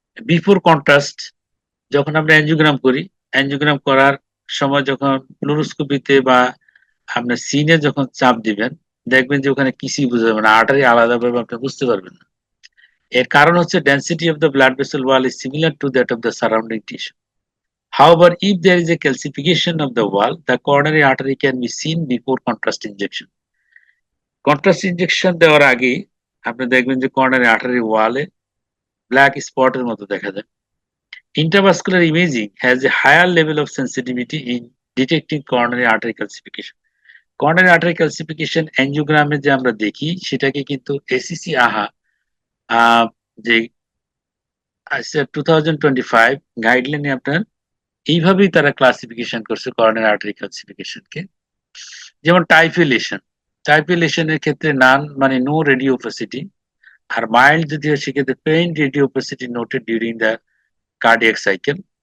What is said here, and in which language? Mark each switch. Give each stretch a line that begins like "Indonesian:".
Bangla: Before contrast, যখন আমরা angiogram করি, এনজিওগ্রাম করার সময় যখন ফ্লুরোস্কোপিতে বা আপনার সিনে যখন চাপ দিবেন, দেখবেন যে ওখানে কিছুই বোঝা যাবে না, আর্টারি আলাদাভাবে আপনি বুঝতে পারবেন না। এর কারণ হচ্ছে
English: density of the blood vessel wall is similar to that of the surrounding tissue. However, if there is a calcification of the wall, the coronary artery can be seen before contrast injection.
Bangla: Contrast injection দেওয়ার আগে আপনি দেখবেন যে coronary artery ওয়ালে black স্পটের মতো দেখা যায়।
English: Intravascular imaging has a higher level of sensitivity in detecting coronary artery calcification.
Bangla: Coronary artery calcification অ্যাঞ্জিওগ্রামে যে আমরা দেখি সেটাকে কিন্তু এসিসি আহা যে 2025 গাইডলাইনে আপনার এইভাবেই তারা ক্লাসিফিকেশন করছে করোনারি আর্টারি ক্যালসিফিকেশনকে। যেমন টাইপিলেশনের ক্ষেত্রে নান মানে নো রেডিও ওপাসিটি, আর মাইল্ড যদি হয় সেক্ষেত্রে
English: Pain radio opacity noted during the cardiac cycle.